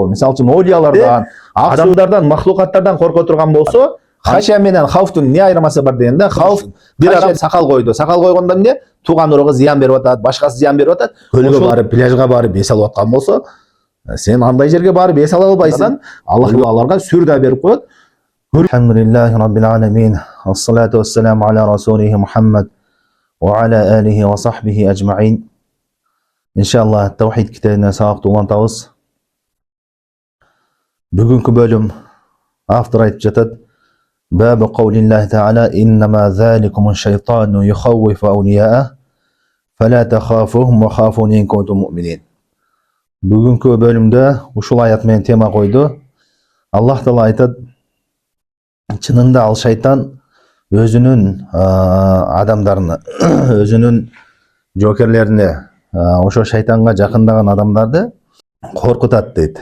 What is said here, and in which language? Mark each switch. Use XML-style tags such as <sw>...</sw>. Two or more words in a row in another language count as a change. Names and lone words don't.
<ky>Мисалы үчүн олиялардан, адамдардан, махлукаттардан корко турган болсо, хашия менен хауфтун эмне айырмасы бар дегенде, хауф бир адам сакал койду. Сакал койгондо эмне? Тууган уругу зыян берип атат, башкасы зыян берип атат. Көлгө барып, пляжга барып эс алып аткан болсо, сен андай жерге барып эс ала албайсың. Аллах аларга сүр да берип коет.</ky> <ar>الحمد لله رب العالمين. والصلاة والسلام على رسوله محمد وعلى آله وصحبه أجمعين.</ar> <ky>Иншаллах таухид китебинен сабак улантабыз. Бүгүнкү бөлүм автор айтып жатат:</ky> <ar>باب قول الله تعالى إنما ذلكم الشيطان يخوف أولياءه فلا تخافوهم وخافون إن كنتم مؤمنين.</ar> <ky>Бүгүнкү бөлүмдө ушул аят менен тема койду. Аллах таала айтат: чынында ал шайтан өзүнүн адамдарына, өзүнүн жокерлерине, ошо шайтанга жакындаган адамдарды коркутат дейт.</ky>